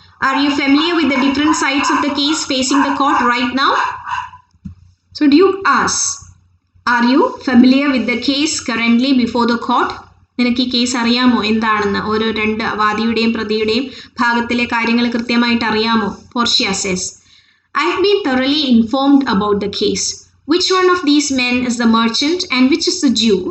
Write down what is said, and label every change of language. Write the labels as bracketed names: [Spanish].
[English] Are you familiar with the different sides of the case facing the court right now? So Duke asks, are you familiar with the case currently before the court? [Malayalam] നിനക്ക് ഈ case അറിയാമോ എന്താണെന്ന്? ഓരോ വാദിയുടെയും പ്രതിയുടെയും ഭാഗത്തിലെ കാര്യങ്ങൾ കൃത്യമായിട്ട് അറിയാമോ? [English] Portia says, I've been thoroughly informed about the case. Which one of these men is the merchant and which is the Jew?